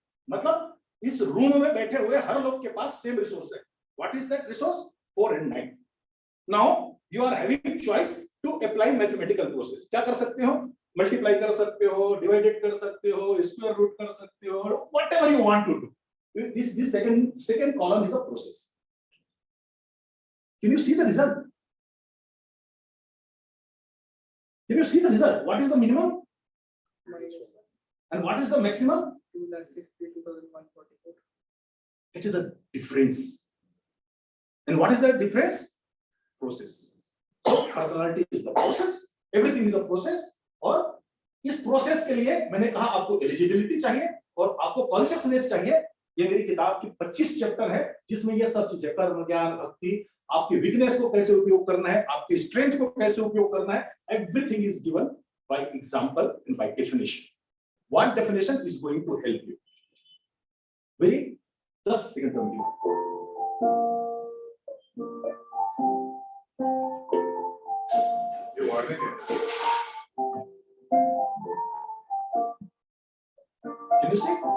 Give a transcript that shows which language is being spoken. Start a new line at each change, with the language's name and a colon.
Hindi: मतलब इस रूम में बैठे हुए हर लोग के पास सेम रिसोर्स है।
English: What is that resource? 4 and 9। Now you are having choice to apply mathematical process.
Hindi: क्या कर सकते हो? मल्टीप्लाई कर सकते हो, डिवाइडेड कर सकते हो, स्क्वायर रूट कर सकते हो,
English: Whatever you want to do. This second column is a process. Can you see the result? Can you see the result? What is the minimum? And what is the maximum? 2,62,144. It is a difference. And what is that difference? Process. So personality is the process. Everything is a process.
Hindi: और इस process के लिए मैंने कहा आपको eligibility चाहिए और आपको कॉन्शियसनेस चाहिए। ये मेरी किताब की 25 चैप्टर है जिसमें ये सब चीजें, कर्म, ज्ञान, भक्ति, आपके वीकनेस को कैसे उपयोग करना है, आपके स्ट्रेंथ को कैसे उपयोग करना है,
English: Everything is given by example and by definition. One definition is going to help you.
Hindi: Very 10 second में ये वार्निंग है।
English: Can you see?